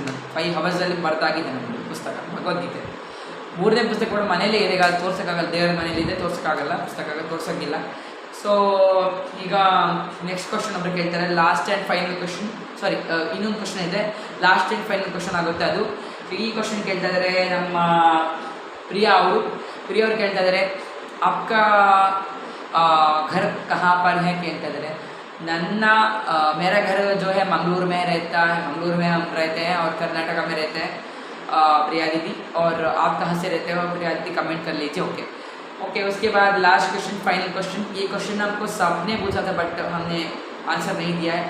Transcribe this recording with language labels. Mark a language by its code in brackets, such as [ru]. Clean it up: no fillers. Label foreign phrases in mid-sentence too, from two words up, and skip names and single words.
[kn] ನಾನು 5 ಅವರ್ಸಲ್ಲಿ ಬರೆದಾಗಿದೆ ನನ್ನ ಪುಸ್ತಕ ಭಗವದ್ಗೀತೆ. 3ನೇ ಪುಸ್ತಕ ಕೂಡ ಮನೇಲೇ ಇದೆ, ಅದು ತೋರ್ಸೋಕ್ಕಾಗಲ್ಲ, ದೇವರ ಮನೇಲಿದೆ, ತೋರ್ಸೋಕ್ಕಾಗಲ್ಲ, ಪುಸ್ತಕ ತೋರ್ಸೋಕ್ಕಿಲ್ಲ. ಸೊ ಈಗ [en] next question [kn] ಒಬ್ಬರು ಕೇಳ್ತಾರೆ, [en] last and final question. [kn] ಇನ್ನೊಂದು ಕ್ವಶನ್ ಇದೆ, [en] last and final question [kn] ಆಗುತ್ತೆ ಅದು. ಈ ಕ್ವಶನ್ ಕೇಳ್ತಾ ಇದ್ದಾರೆ ನಮ್ಮ ಪ್ರಿಯಾ ಅವರು ಕೇಳ್ತಾ ಇದ್ದಾರೆ, [hi] आपका घर कहाँ पर है [kn] ಕೇಳ್ತಾ ಇದ್ದಾರೆ. [hi] मेरा घर जो है मंगलूर में रहता है, मंगलूर में हम रहते हैं और कर्नाटका में रहते हैं प्रिया दीदी. और आप कहाँ से रहते हो प्रिया दीदी, कमेंट कर लीजिए. ओके, उसके बाद [en] last question, final question. [hi] ये क्वेश्चन हमको सबने पूछा था बट हमने आंसर नहीं दिया है.